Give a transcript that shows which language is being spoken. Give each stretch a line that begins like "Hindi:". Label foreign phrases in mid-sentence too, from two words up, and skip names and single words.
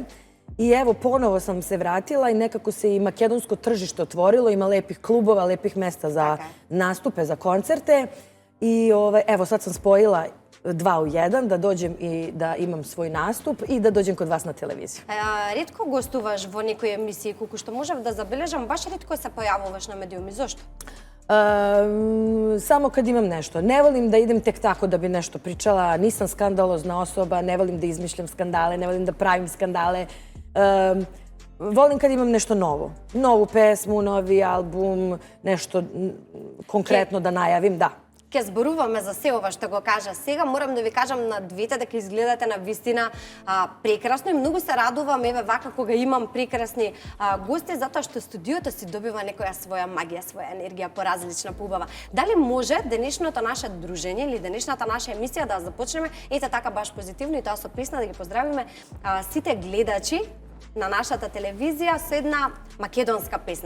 Serbian: I evo, ponovo sam se vratila i nekako se i makedonsko tržište otvorilo, ima lepih klubova, lepih mesta za nastupe, za koncerte. I evo, sad sam spojila 2 u 1, da dođem i da imam svoj nastup i da dođem kod vas na televiziju.
Macedonian: Ретко гостуваш во некои емисии, колку што можев да забележам, баш ретко се појавуваш на медиуми. Зошто?
Serbian: Samo kad imam nešto. Ne volim da idem tek tako da bi nešto pričala. Nisam skandalozna osoba, ne volim da izmišljam skandale, ne volim da pravim skandale. Volim kad imam nešto novo. Novu pesmu, novi album, nešto konkretno da najavim, da.
Macedonian: Ке зборуваме за се ова што го кажа сега. Морам да ви кажам на двете дека изгледате на вистина прекрасно и многу се радувам еве вака кога имам прекрасни гости, затоа што студиото си добива некоја своја магија, своја енергија поразлична, поубава. Дали може денешното наше дружење или денешната наша емисија да започнеме ете така баш позитивно и тоа со песна да ги поздравиме сите гледачи на нашата телевизија со една македонска песна.